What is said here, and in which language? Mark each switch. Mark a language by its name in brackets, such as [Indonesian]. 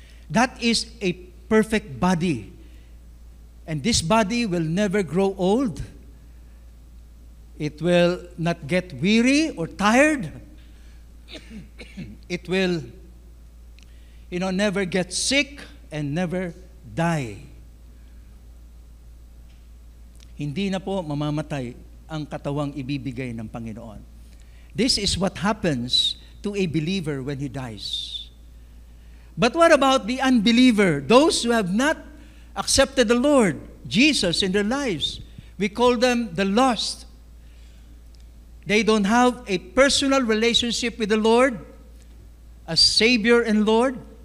[English] That is a perfect body. And this body will never grow old. It will not get weary or tired. It will, never get sick and never die. [Filipino] Hindi na po mamamatay ang katawang ibibigay ng Panginoon. [English] This is what happens to a believer when he dies. But what about the unbeliever? Those who have not accepted the Lord Jesus in their lives. We call them the lost. They don't have a personal relationship with the Lord as Savior and Lord.